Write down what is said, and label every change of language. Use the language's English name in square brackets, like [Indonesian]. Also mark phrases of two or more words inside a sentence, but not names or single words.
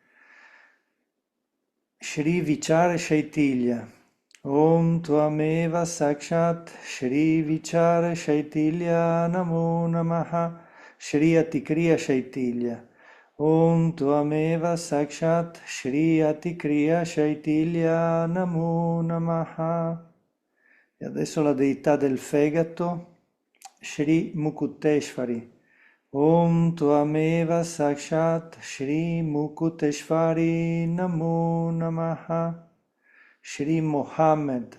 [Sanskrit] Shri Vichar Shaitilya Om Tvameva Sakshat Shri Vichar Shaitilya Namo Namaha Shri Atikriya Shaitilya Om Tvameva Sakshat Shri Atikriya Shaitilya Namo Namaha. [Italian] E adesso la deità del fegato, Shri Mukuteshvari. [Sanskrit] Om Tvameva Sakshat Shri Mukuteshvari Namo Namaha. Shri Mohammed.